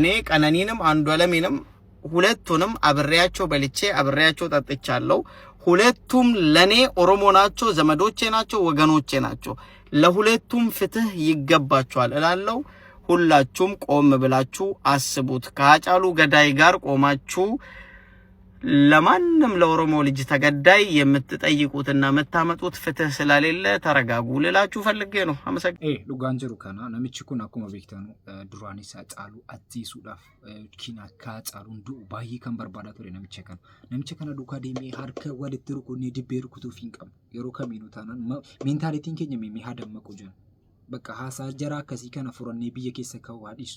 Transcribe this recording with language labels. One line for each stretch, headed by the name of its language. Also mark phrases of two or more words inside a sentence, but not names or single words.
Amharic: ቀነኒንም አንዱ ዓለምንም ሁለቱንም አብሬያቸው በልቼ አብሬያቸው ጠጥቻለሁ። ሁለቱም ለኔ ኦሮሞ ናቸው፣ ዘመዶቼ ናቸው፣ ወገኖቼ ናቸው። ለሁለቱም ፍትህ ይገባቸዋል እላለሁ። ሁላችሁም ቆም ብላችሁ አስቡት። ከአጫሉ ገዳይ ጋር ቆማችሁ ለማንም ለኦሮሞ ልጅ ተገዳይ የምትጠይቁትና የምታመጡት ፍትህ ስለሌለ ተረጋጉ ልላችሁ ፈልጌ ነው። አመሰግናለሁ።
Oromo: dhugaan jiru kana namichi kun akkuma beektanu duraanis Hacaaluu ajjeesuudhaaf kiina akka Hacaaluun du'u baay'ee kan barbaadaa ture namicha kana duukaa deemee harka walitti rukunnee dibbee rukutuuf hin qabnu. Yeroo kamiinuu taanaan meentaalitiin keenya mee haa dammaqu jenna. Bakka haasaa jara akkasii kana furannee biyya keessa ka'uu haadhisu.